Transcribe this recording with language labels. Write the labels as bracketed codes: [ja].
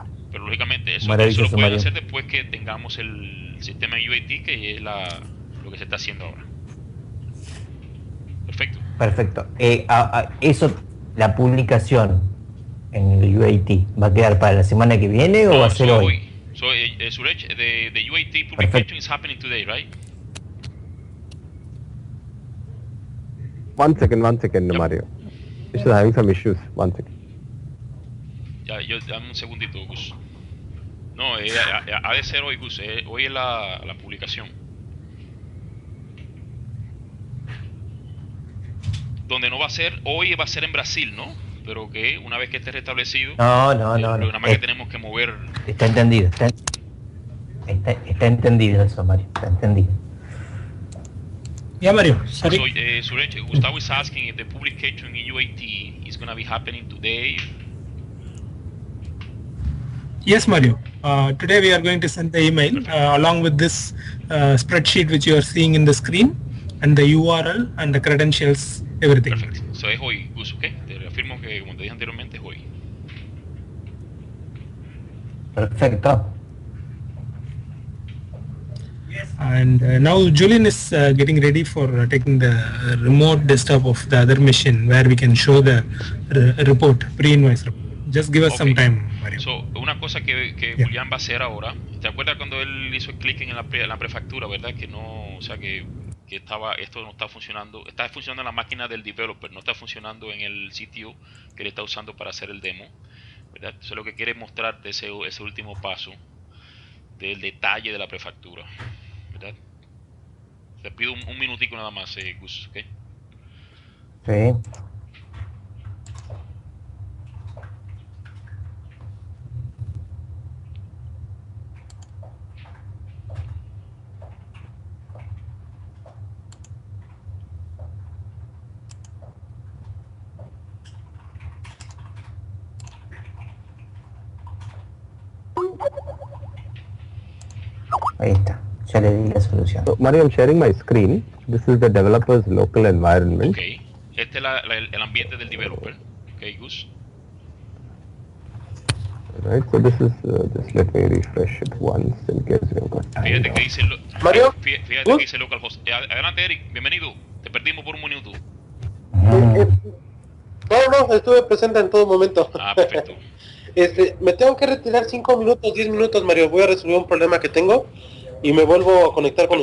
[es] Pero lógicamente eso lo pueden hacer después que tengamos el sistema UAT, que es lo que se está haciendo ahora. Perfecto. Eso, la publicación en el UAT, ¿va a quedar para la semana que viene o va a ser hoy? [en] So, Suresh, the UAT publication is happening today, right? One second, yep. Mario. This is having some issues. One second. [es] Dame un segundito, Gus. No, ha de ser hoy, Gus. Hoy es la publicación. Donde no va a ser, hoy va a ser en Brasil, ¿no? Pero que una vez que esté restablecido, no. Nada más que tenemos que mover. Está entendido. Está entendido eso, Mario. Está entendido. [en] Yeah, Mario. Sorry. So, Suresh, Gustavo is asking if the publication in UAT is going to be happening today. Yes, Mario. Today we are going to send the email along with this spreadsheet which you are seeing in the screen, and the URL and the credentials, everything. [es] Perfecto. So es hoy, Gus, ¿ok? Te reafirmo que, como te dije anteriormente, es hoy. Perfecto. [en] And now Julian is getting ready for taking the remote desktop of the other machine where we can show the report, pre-invoice report. Just give us some time, Mario. [es] So, una cosa que Julián va a hacer ahora, ¿te acuerdas cuando él hizo el clic en la prefactura, verdad? Que no, o sea, que esto no está funcionando en la máquina del developer, no está funcionando en el sitio que él está usando para hacer el demo, ¿verdad? Eso es lo que quiere mostrarte, ese último paso del detalle de la prefactura, ¿verdad? Te pido un minutico nada más, Gus, ¿ok? Sí. Ahí está, ya le di la solución. [en] So, Mario, I'm sharing my screen. This is the developer's local environment. [es] Ok, este es el ambiente del developer. Ok, Gus. [en] Right, so this is, just let me refresh it once in case you've got time. [es] Fíjate que dice, Mario, fíjate que dice localhost. Adelante, Eric, bienvenido. Te perdimos por un minuto. No, estuve presente en todo momento. Ah, perfecto. Me tengo que retirar 5 minutos, 10 minutos, Mario. Voy a resolver un problema que tengo y me vuelvo a conectar con